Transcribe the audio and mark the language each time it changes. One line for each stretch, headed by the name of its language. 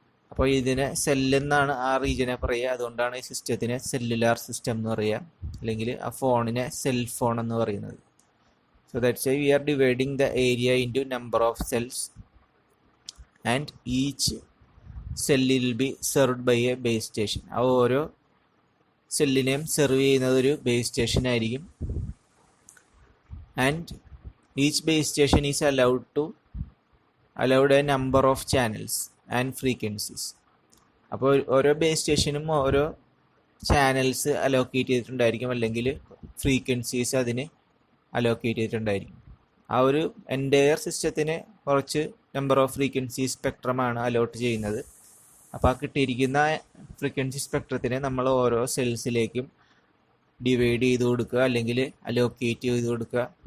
Malayalam: അപ്പോൾ ഇതിനെ സെല്ലെന്നാണ് ആ റീജിയനെ പറയുക. അതുകൊണ്ടാണ് ഈ സിസ്റ്റത്തിനെ സെല്ലുലാർ സിസ്റ്റം എന്ന് പറയുക, അല്ലെങ്കിൽ ആ ഫോണിനെ സെൽ ഫോൺ എന്ന് പറയുന്നത്.
English: So that's why we are dividing the area into number of cells and each cell will be served by a base station.
Malayalam: ആ ഓരോ സെല്ലിനെയും സെർവ് ചെയ്യുന്നത് ഒരു ബേസ് സ്റ്റേഷൻ ആയിരിക്കും.
English: And each base station is allowed a number of channels and frequencies.
Malayalam: അപ്പോൾ ഓരോ base സ്റ്റേഷനും ഓരോ channels allocate ചെയ്തിട്ടുണ്ടായിരിക്കും, അല്ലെങ്കിൽ ഫ്രീക്വൻസീസ് അതിന് അലോക്കേറ്റ് ചെയ്തിട്ടുണ്ടായിരിക്കും. ആ ഒരു എൻറ്റയർ സിസ്റ്റത്തിന് കുറച്ച് നമ്പർ ഓഫ് ഫ്രീക്വൻസി സ്പെക്ട്രമാണ് അലോട്ട് ചെയ്യുന്നത്. അപ്പോൾ ആ കിട്ടിയിരിക്കുന്ന ഫ്രീക്വൻസി സ്പെക്ട്രത്തിനെ നമ്മൾ ഓരോ സെൽസിലേക്കും ഡിവൈഡ് ചെയ്ത് കൊടുക്കുക, അല്ലെങ്കിൽ അലോക്കേറ്റ് ചെയ്ത് കൊടുക്കുക.